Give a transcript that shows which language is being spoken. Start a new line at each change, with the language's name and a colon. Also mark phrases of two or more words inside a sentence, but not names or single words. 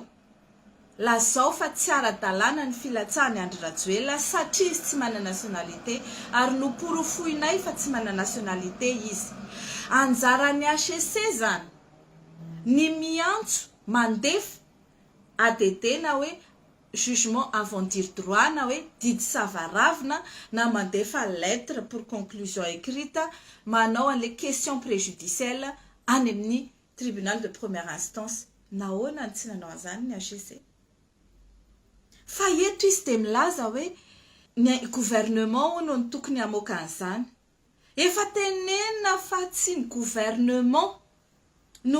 Malagasy: lazao fa tsy ara-dalàna ny filatsahany Andry Rajoelina satria izy tsy manana nationalité ary noporofoinay fa tsy manana nationalité izy anjaran'ny ACC zany ny miantso mandefa ADD na hoe
French: jugement avant dire droit
Malagasy: na hoe didy savaravina na mandefa
French: lettre pour conclusion écrite
Malagasy: manao an'le
French: question préjudicielle
Malagasy: any amin'ny
French: tribunal de première instance
Malagasy: nahoana ny tsy nanao an'izany ny ACC fa eto izy dia milaza hoe ny gouvernement no ny tokony hamoaka an'izany efa tenenina fa tsy ny gouvernement no